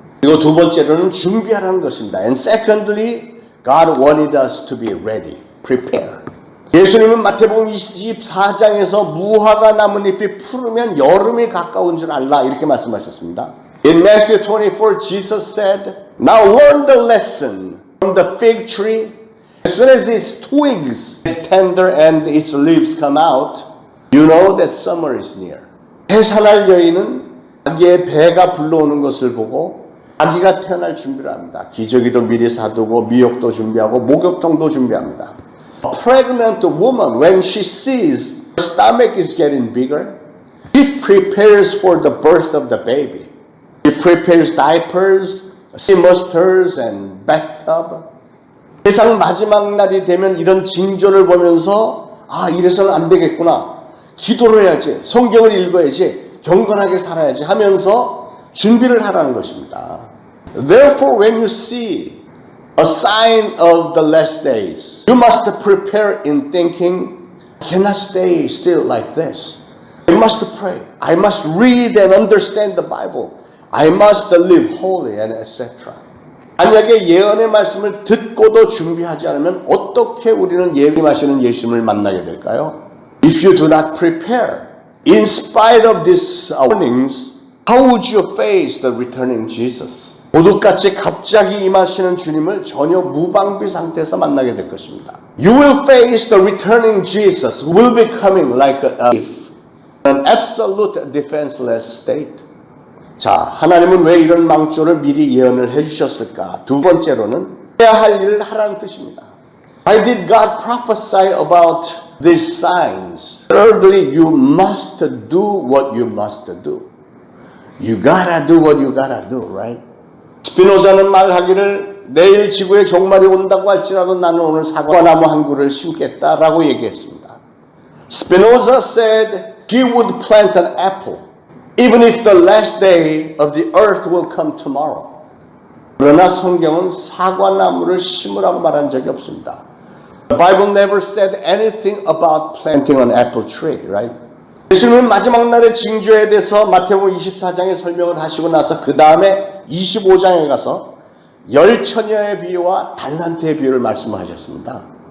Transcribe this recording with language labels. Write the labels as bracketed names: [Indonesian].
[Korean] 그리고 두 번째로는 준비하라는 것입니다. [English] And secondly, God wanted us to be ready, prepared. [Korean] 예수님은 마태복음 24장에서 무화과 나뭇잎이 푸르면 여름이 가까운 줄 알라 이렇게 말씀하셨습니다. [English] In Matthew 24, Jesus said, Now learn the lesson from the fig tree. As soon as its twigs get tender and its leaves come out, you know that summer is near. [Korean] 해산할 여인은 자기의 배가 불러오는 것을 보고 아기가 태어날 준비를 합니다. 기저귀도 미리 사두고 미역도 준비하고 목욕통도 준비합니다. [English] A pregnant woman, when she sees her stomach is getting bigger, she prepares for the birth of the baby. She prepares diapers, sea musters, and bathtub. [Korean] 세상 마지막 날이 되면 이런 징조를 보면서 아 이래서는 안 되겠구나. 기도를 해야지, 성경을 읽어야지, 경건하게 살아야지 하면서 준비를 하라는 것입니다. [English] Therefore, when you see a sign of the last days, you must prepare in thinking, I cannot stay still like this. I must pray. I must read and understand the Bible. I must live holy and etc. [Korean] 만약에 예언의 말씀을 듣고도 준비하지 않으면 어떻게 우리는 예비하시는 예수님을 만나게 될까요? [English] If you do not prepare, in spite of these warnings, how would you face the returning Jesus? [Korean] 도둑같이 갑자기 임하시는 주님을 전혀 무방비 상태에서 만나게 될 것입니다. [English] You will face the returning Jesus who will be coming like a thief, an absolute defenseless state. [Korean] 자, 하나님은 왜 이런 망조를 미리 예언을 해주셨을까? 두 번째로는 해야 할 일을 하라는 뜻입니다. [English] Why did God prophesy about these signs? Thirdly, you must do what you must do. You gotta do what you gotta do, right? [Korean] 스피노자는 말하기를 내일 지구에 종말이 온다고 할지라도 나는 오늘 사과나무 한 그루를 심겠다라고 얘기했습니다. [English] Spinoza said he would plant an apple even if the last day of the earth will come tomorrow. [Korean] 그러나 성경은 사과나무를 심으라고 말한 적이 없습니다. [English] The Bible never said anything about planting an apple tree, right? [Korean] 예수님은 마지막 날의 징조에 대해서 마태복음 24장에 설명을 하시고 나서 그 다음에 25장에 가서 열처녀의 비유와 달란트의 비유를 말씀하셨습니다.